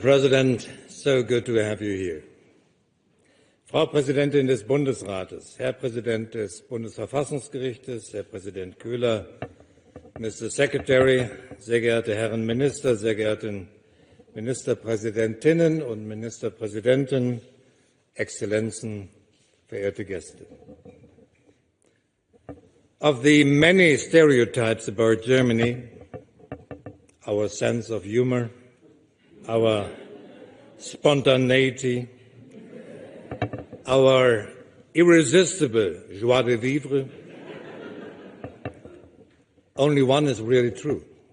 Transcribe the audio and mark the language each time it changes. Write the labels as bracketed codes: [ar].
[en] President, so good to have you here. [de] Frau Präsidentin des Bundesrates, Herr Präsident des Bundesverfassungsgerichtes, Herr Präsident Köhler, Mr. Secretary, sehr geehrte Herren Minister, sehr geehrte Ministerpräsidentinnen und Ministerpräsidenten, Exzellenzen, verehrte Gäste. [en] Of the many stereotypes about Germany, our sense of humor, our spontaneity, our irresistible joie de vivre, only one is really true.